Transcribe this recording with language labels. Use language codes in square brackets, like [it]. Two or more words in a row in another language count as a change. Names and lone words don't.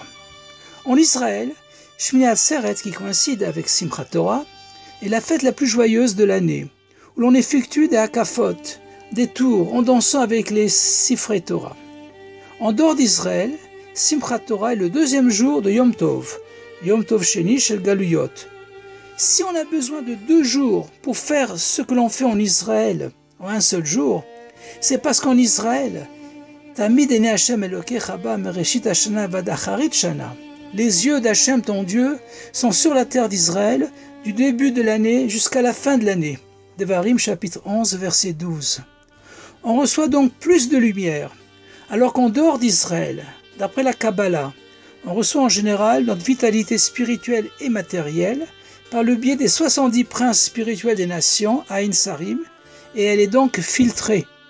[fr] En Israël, Shmini Atzeret, qui coïncide avec Simchat Torah, est la fête la plus joyeuse de l'année, où l'on effectue des hakafot, des tours, en dansant avec les [he] ספרי תורה. [fr] En dehors d'Israël, Simchat Torah est le 2e jour de Yom Tov, [he] יום טוב שני של גלויות. [fr] Si on a besoin de 2 jours pour faire ce que l'on fait en Israël en un seul jour, c'est parce qu'en Israël, [he] תמיד עיני השם אלוקיך בה מרשית השנה ועד אחרית שנה. [fr] Les yeux d'Hachem, ton Dieu, sont sur la terre d'Israël du début de l'année jusqu'à la fin de l'année. Devarim chapitre 11 verset 12. On reçoit donc plus de lumière, alors qu'en dehors d'Israël, d'après la Kabbalah, on reçoit en général notre vitalité spirituelle et matérielle par le biais des 70 princes spirituels des nations, [he] ע׳ שרים, [fr] et elle est donc filtrée.